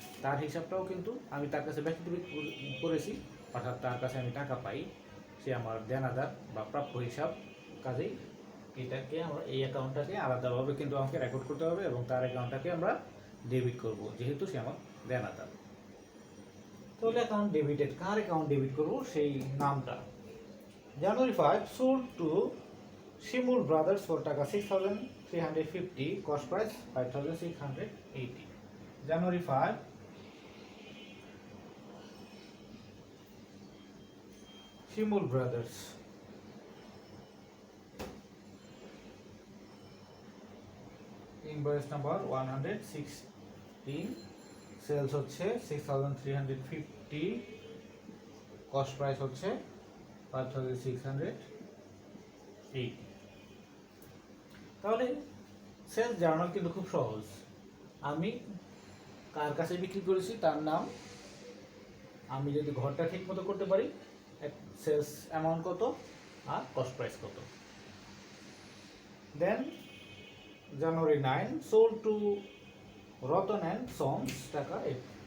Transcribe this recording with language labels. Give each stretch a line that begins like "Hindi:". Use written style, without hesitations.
Bangla: তার হিসাবটাও কিন্তু আমি তার কাছে ব্যক্তি করেছি, অর্থাৎ তার কাছে আমি টাকা পাই, সে আমার দেনাদার বা প্রাপ্য হিসাব। কাজেই এটাকে আমরা এই অ্যাকাউন্টটাকে আলাদাভাবে কিন্তু আমাকে রেকর্ড করতে হবে এবং তার অ্যাকাউন্টটাকে আমরা ডেবিট করব, যেহেতু সে আমার দেনাদার। তাহলে অ্যাকাউন্ট ডেবিটেড, কার অ্যাকাউন্ট ডেবিট করব সেই নামটা।
English: January 5 sold to Shimul Brothers for টাকা 6,350, cost price 5,680.
Bangla: January 5 Shimul Brothers, invoice number 116, sales হচ্ছে 6,350, কস্ট প্রাইস হচ্ছে 5,680। তাহলে সেলস জার্নাল কিন্তু খুব সহজ, আমি কার কাছে বিক্রি করেছি তার নাম, আমি যদি ঘরটা ঠিক মতো করতে পারি, সেলস অ্যামাউন্ট কত আর কস্ট প্রাইস কত।
English: Then January 9 sold to Ratan and Sons টাকা 8।